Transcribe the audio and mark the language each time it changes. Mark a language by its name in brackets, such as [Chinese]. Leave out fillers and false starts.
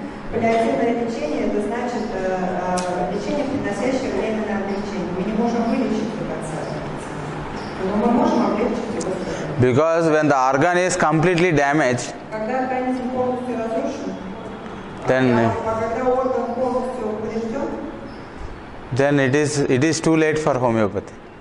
[Russian] Паллиативное лечение это значит лечение, приносящее временное облегчение. Мы не можем вылечить до конца, но мы можем облегчить его. [English] Because when the organ is completely damaged, [Russian] Когда организм полностью разрушен, [English] then [Russian] когда орган полностью поврежден, [English] then it is too late for homeopathy.